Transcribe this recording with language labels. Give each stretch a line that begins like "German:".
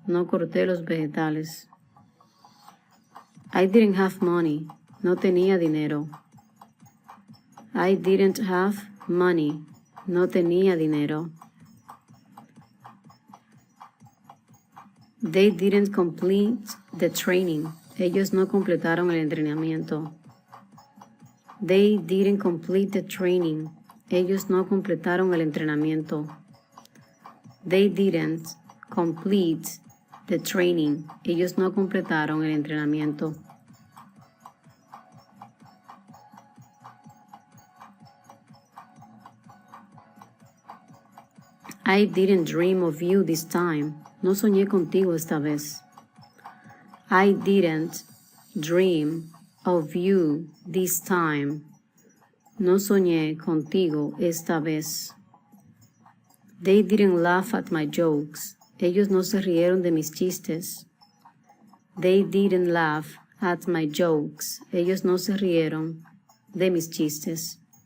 Spanish: No corté los vegetales.
English: I didn't have money.
Spanish: No tenía dinero.
English: I didn't have money.
Spanish: No tenía dinero.
English: They didn't complete the training.
Spanish: Ellos no completaron el entrenamiento.
English: They didn't complete the training.
Spanish: Ellos no completaron el entrenamiento.
English: They didn't complete the training.
Spanish: Ellos no completaron el entrenamiento.
English: I didn't dream of you this time.
Spanish: No soñé contigo esta vez.
English: I didn't dream of you this time.
Spanish: No soñé contigo esta vez.
English: They didn't laugh at my jokes.
Spanish: Ellos no se rieron de mis chistes.
English: They didn't laugh at my jokes.
Spanish: Ellos no se rieron de mis chistes.